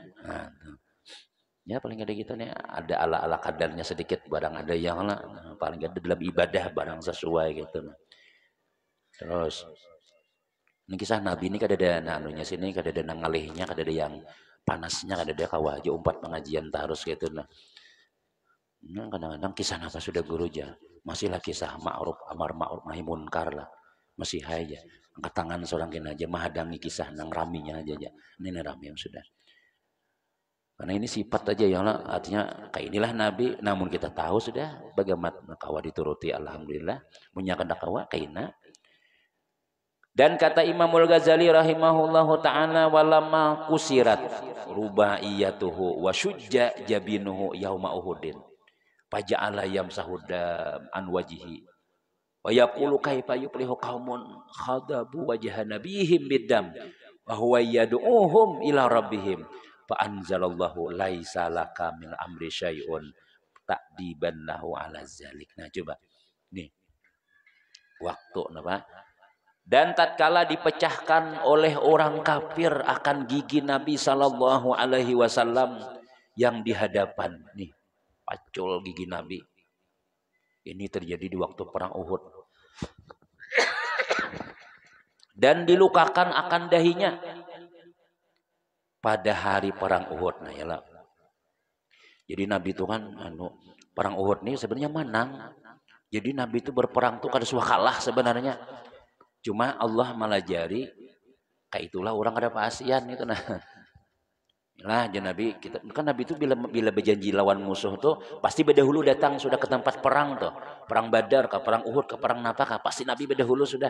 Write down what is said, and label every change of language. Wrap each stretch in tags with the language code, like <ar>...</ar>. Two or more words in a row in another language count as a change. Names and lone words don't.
<bjn>nah, ya paling ada gitu nih ada ala-ala kadarnya sedikit barang ada yang lah paling ada dalam ibadah barang sesuai gitu terus ini kisah Nabi ini kada ada anunya sini kada ada ngalihnya kada ada yang panasnya kada ada kawah aja umpat pengajian tarus gitu nah kadang-kadang kisah apa sudah guru aja masihlah kisah ma'ruf amar ma'ruf nahi munkar lah masih aja angkat tangan seorang kena aja menghadangi kisah nang raminya aja ini rami yang sudah. Karena ini sifat aja yang artinya kayak inilah Nabi. Namun kita tahu sudah bagaimana kawa dituruti alhamdulillah. Punya kena kawa kaina. Dan kata Imamul Ghazali</bjn> <ar>رحمه الله تعالى ولما كسرت رباعيته وشج جبينه يوم أحد. فجعل يمسح الدم عن وجهه. ويقول كيف يفلح قوم خضبوا وجه نبيهم بالدم وهو يدعوهم إلى ربهم. فأنزل الله ليس لك من الأمر شيء تأديبا له على ذلك.</ar> <bjn>Nah coba nih waktu napa dan tatkala dipecahkan oleh orang kafir akan gigi Nabi</bjn> <ar>صلى الله عليه وسلم</ar> <bjn>yang di hadapan nih pacul gigi Nabi ini terjadi di waktu perang Uhud dan dilukakan akan dahinya pada hari perang Uhud. Nah yalah. Jadi Nabi itu kan perang Uhud nih sebenarnya menang. Jadi Nabi itu berperang tuh kada suah kalah sebenarnya. Cuma Allah malajari kayak itulah orang kada pasian gitu nah. Lah Nabi kita kan Nabi itu bila berjanji lawan musuh tuh pasti berdahulu datang sudah ke tempat perang tuh. Perang Badar ke perang Uhud ke perang napa pasti Nabi berdahulu sudah.</bjn>